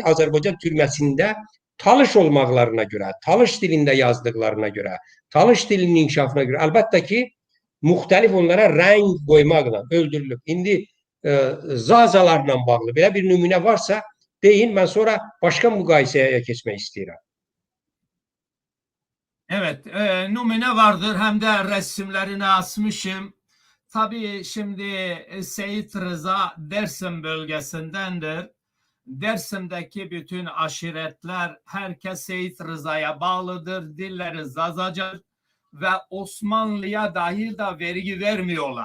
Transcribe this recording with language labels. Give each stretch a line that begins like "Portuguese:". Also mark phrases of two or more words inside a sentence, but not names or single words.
Azerbaijani: Azərbaycan türməsində talış olmaqlarına görə, talış dilində yazdıqlarına görə, talış dilinin inkişafına görə, əlbəttə ki, müxtəlif onlara rəng qoymaqla öldürülüb. İndi zazalarla bağlı belə bir nümunə varsa deyin, mən sonra başqa müqayisəyə keçmək istəyirəm.
Turkish: Evet, numune vardır, hem de resimlerini asmışım. Tabii şimdi Seyit Rıza Dersim bölgesindendir. Dersim'deki bütün aşiretler, herkes Seyit Rıza'ya bağlıdır, dilleri Zazaca ve Osmanlı'ya dahi da vergi vermiyorlar.